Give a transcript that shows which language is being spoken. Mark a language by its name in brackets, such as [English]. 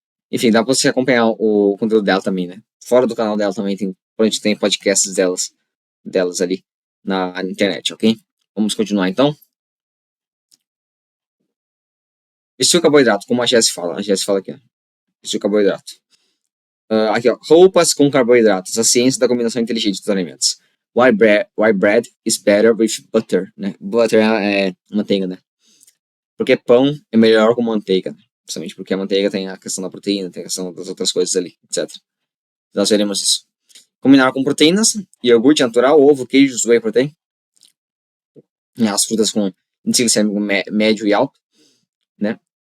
[Portuguese] Enfim, dá pra você acompanhar o conteúdo dela também, né? Fora do canal dela também tem podcasts delas ali na internet, ok? Vamos continuar então. Vestir o carboidrato, como a Jessie fala. A Jessie fala aqui, ó. Vestir o carboidrato. Aqui, ó. Roupas com carboidratos. A ciência da combinação inteligente dos alimentos. [English] Why bread is better with butter, né? [Portuguese] Butter é manteiga, né? Porque pão é melhor com manteiga, né? Principalmente porque a manteiga tem a questão da proteína, tem a questão das outras coisas ali, etc. Nós veremos isso. Combinar com proteínas, iogurte natural, ovo, queijos, whey protein. As frutas com índice glicêmico médio e alto, né?